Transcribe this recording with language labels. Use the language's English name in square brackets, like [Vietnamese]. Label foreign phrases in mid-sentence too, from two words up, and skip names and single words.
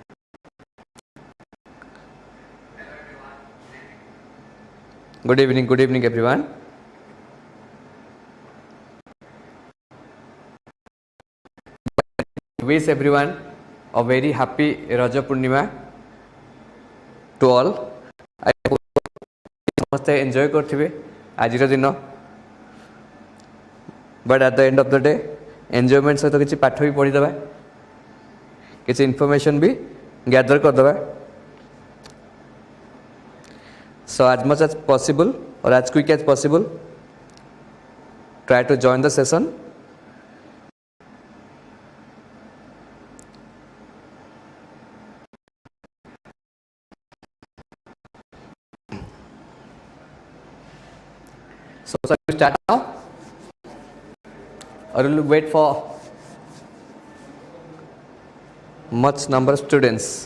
[English] Good evening everyone. Wish everyone a very happy Raja Purnima to all. I hope [Odia] ସମସ୍ତେ enjoy କରିଥିବେ ଆଜିର ଦିନ, [English] but at the end of the day [Odia] enjoyment ସହିତ କିଛି ପାଠ ବି ପଢ଼ିଦେବା, କିଛି information ବି gather କରିଦେବା. [English] So as much as possible or as quick as possible, try to join the session. So shall we start now, or will you wait for much number of students?